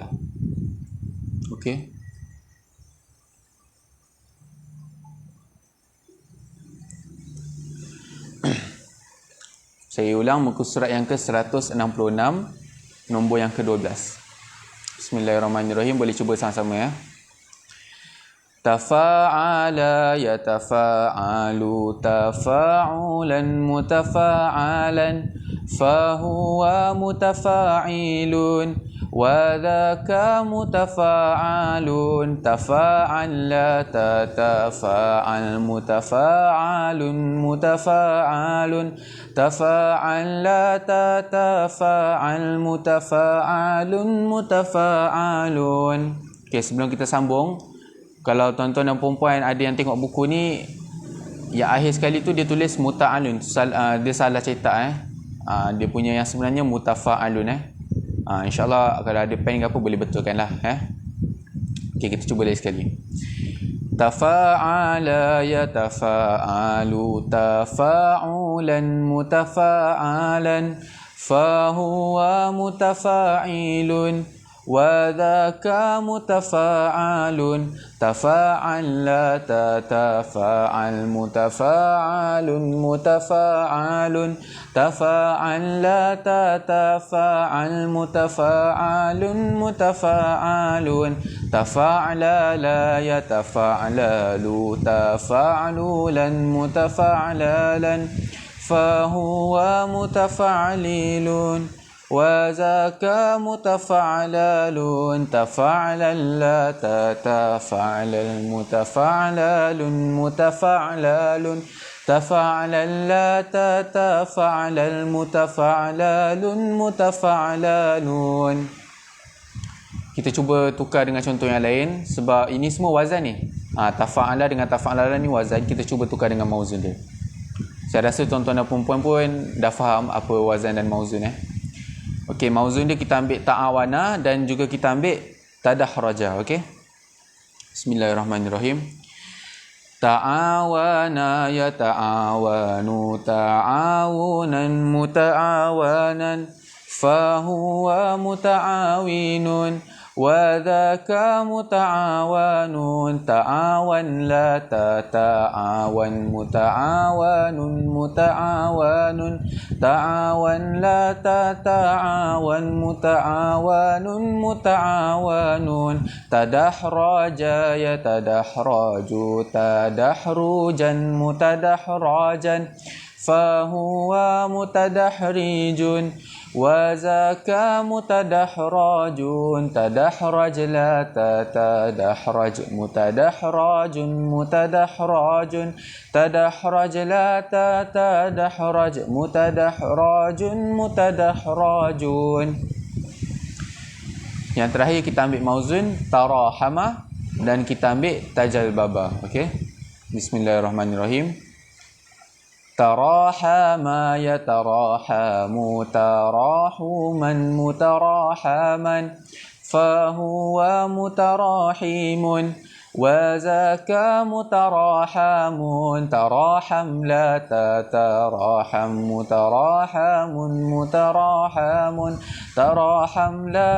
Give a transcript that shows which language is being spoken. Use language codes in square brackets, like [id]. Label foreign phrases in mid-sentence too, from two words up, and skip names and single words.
[ms] Okey. Saya ulang, muka surat yang ke-166, nombor yang ke-12. [ar] Bismillahirrahmanirrahim. [ms] Boleh cuba sama-sama ya. [ar] تفعل يتفعل تفعلا متفعلا فهو متفعل وذاك متفعل تفعل تتفعل متفعل متفعل تفعل تتفعل متفعل متفعل. [ms] Okey, sebelum kita sambung, kalau tuan-tuan dan puan-puan ada yang tengok buku ni, yang akhir sekali tu dia tulis muta'alun. Dia salah cetak dia punya yang sebenarnya mutafa'alun InsyaAllah kalau ada pen ke apa boleh betulkan lah. Okey, kita cuba lagi sekali. [ar] تفعل يتفعل تفعلا متفعلا فهو متفعل وذاك متفعل تفعل تتفعل متفعل متفعل تفعل تتفعل متفعل متفعل تفعل لا يتفعلل تفعللا متفعللا فهو متفعلل وذاك متفعلل تفعلل تتفعل المتفعلل متفعلل تفعلل تتفعل المتفعلل متفعللون. [ms] Kita cuba tukar dengan contoh yang lain sebab ini semua wazan ni. Tafa'ala dengan tafa'alala ni wazan. Kita cuba tukar dengan mauzun dia. Saya rasa tuan-tuan dan puan-puan pun dah faham apa wazan dan mauzun. Okey, mauzun dia kita ambil ta'awana dan juga kita ambil tadahraja. Okey. [ar] Bismillahirrahmanirrahim. تعاون ي تعاون تعاونا متعاونا فهو متعاون وذاك متعاون تعاون لا تعاون متعاون متعاون تعاون لا تعاون متعاون متعاون تدحرج ي تدحرج تدحرجا متدحرجا فهو متدحرج وذاك متدحرج تدحرج لا تدحرج متدحرج متدحرج تدحرج لا تدحرج متدحرج متدحرج. [ms] Yang terakhir kita ambil mauzun tarahama dan kita ambil tajalbaba. Okey. [ar] Bismillahirrahmanirrahim. ترحم يترحم ترحما مترحما فهو مترحم وذاك مترحم ترحم لا تترحم مترحم مترحم ترحم لا